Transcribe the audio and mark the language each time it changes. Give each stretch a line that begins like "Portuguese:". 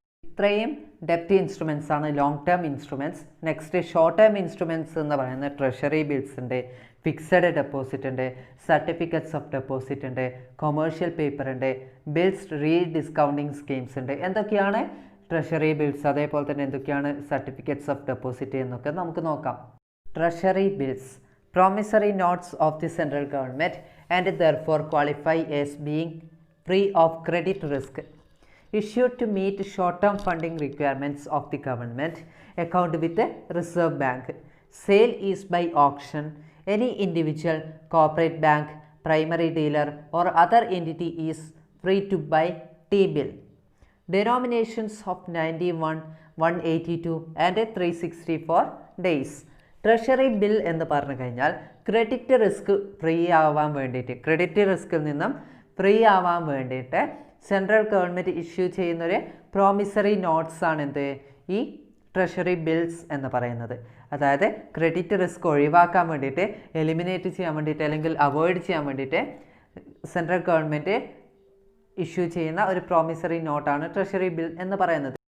Malayalam: ഇത്രയും ഡെപ്റ്റ് ഇൻസ്ട്രുമെൻറ്റ്സ് ആണ് long term instruments. Next short term instruments എന്ന് പറയുന്നത് ട്രഷറി ബിൽസ് ഉണ്ട്, ഫിക്സഡ് ഡെപ്പോസിറ്റ് ഉണ്ട്, സർട്ടിഫിക്കറ്റ്സ് ഓഫ് ഡെപ്പോസിറ്റ് ഉണ്ട്, കൊമേഴ്ഷ്യൽ പേപ്പർ ഉണ്ട്, ബിൽസ് റീ ഡിസ്കൗണ്ടിങ് സ്കീംസ് ഉണ്ട്. എന്തൊക്കെയാണ് ട്രഷറി ബിൽസ്, അതേപോലെ തന്നെ എന്തൊക്കെയാണ് സർട്ടിഫിക്കറ്റ്സ് ഓഫ് ഡെപ്പോസിറ്റ് എന്നൊക്കെ നമുക്ക് നോക്കാം.
English: Treasury bills, promissory notes of the central government and therefore qualify as being free of credit risk, issued to meet short-term funding requirements of the government account with the Reserve Bank. Sale is by auction. Any individual, corporate bank, primary dealer or other entity is free to buy T-bill. Denominations of 91, 182 and 364 days.
Malayalam: Treasury bill എന്ന് പറഞ്ഞു കഴിഞ്ഞാൽ credit risk free ആവാൻ വേണ്ടിയിട്ട്, credit റിസ്കിൽ നിന്നും free ആവാൻ വേണ്ടിയിട്ട് central government issue ചെയ്യുന്നൊരു promissory notes ആണ് എന്ത്, ഈ ട്രഷറി ബിൽസ് എന്ന് പറയുന്നത്. അതായത് ക്രെഡിറ്റ് റിസ്ക് ഒഴിവാക്കാൻ വേണ്ടിയിട്ട്, എലിമിനേറ്റ് ചെയ്യാൻ വേണ്ടിയിട്ട് അല്ലെങ്കിൽ അവോയ്ഡ് ചെയ്യാൻ വേണ്ടിയിട്ട് സെൻട്രൽ ഗവൺമെൻറ് ഇഷ്യൂ ചെയ്യുന്ന ഒരു പ്രോമിസറി നോട്ടാണ് ട്രഷറി ബിൽ എന്ന് പറയുന്നത്.